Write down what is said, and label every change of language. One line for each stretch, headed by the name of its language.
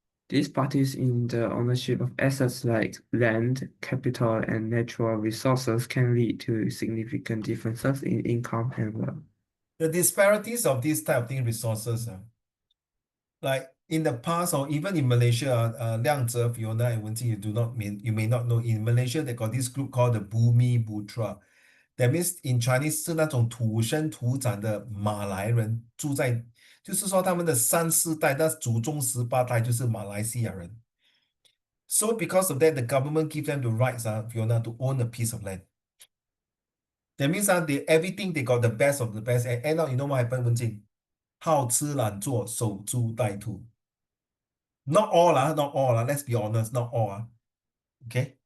English: These parties in the ownership of assets like land, capital, and natural resources can lead to significant differences in income and wealth. The disparities of these type of thing resources, like in the past or even in Malaysia, Liang Zhe, Fiona, and Wenjing, you may not know, in Malaysia they got this group called the Bumi Putra. That means in Chinese
Chinese: 是那种土生土长的马来人，就是说他们的3、4代，但祖宗18代就是马来西亚人。
English: So because of that, the government give them the rights, Fiona, to own a piece of land. That means everything they got the best of the best. And end up, you know what happened, Wenjing?
Chinese: 好吃懒做，守株待兔.
English: Not all, not all. Let's be honest, not all. Okay?